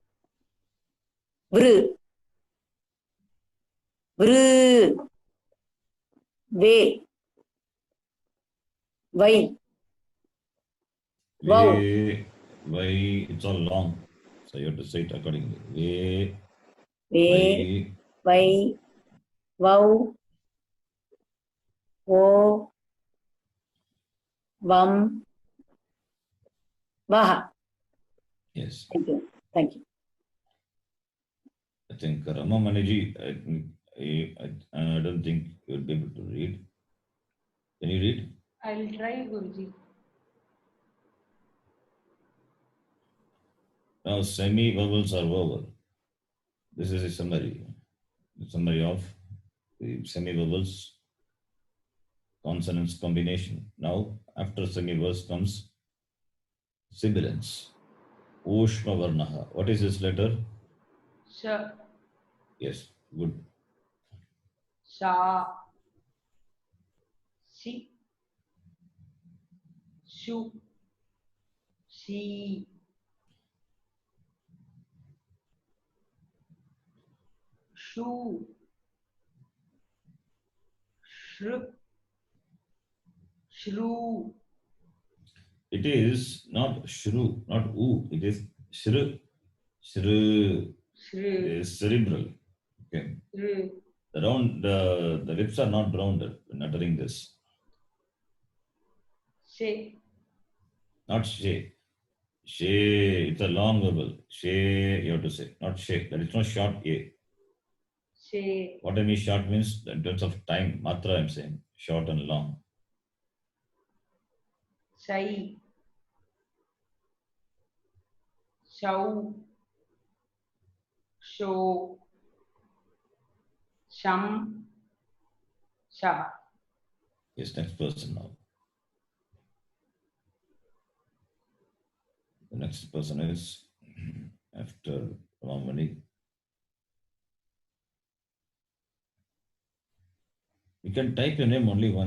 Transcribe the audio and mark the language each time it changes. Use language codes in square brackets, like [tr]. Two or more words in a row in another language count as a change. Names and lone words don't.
[sa] Vr. Vr. Ve. Vai. Wow. [en] Why it's all long. So you have to say it accordingly. [sa] Ve. Vai. Vai. Wow. O. Vam. Vaha. [en] Yes. Thank you. Thank you. I think Rama Maniji, I don't think you'll be able to read. Can you read? I'll try, Guruji. Now semi-vowels are vowel. This is a summary. The summary of the semi-vowels consonants combination. Now after semi-vowels comes sibilants. [sa] Ushma Varnaha. [en] What is this letter? [sa] Sha. [en] Yes, good. [sa] Sha. Si. Shu. Shi. Shu. Shru. Shru. [en] It is not shru, not u. It is shru. Shru. It [sa] Shru. [en] is cerebral. Okay. [sa] Shru. [en] The lips are not rounded when uttering this. [sa] She. [en] Not she. She, it's a long vowel. She, you have to say, not she. That is not short a. [sa] She. [en] What I mean short means in terms of time, matra I'm saying, short and long. [sa] Shai. Shau. Sho. Sham. Sha. [en] Yes, next person now. The next person is after Ramani. You can type your name only once.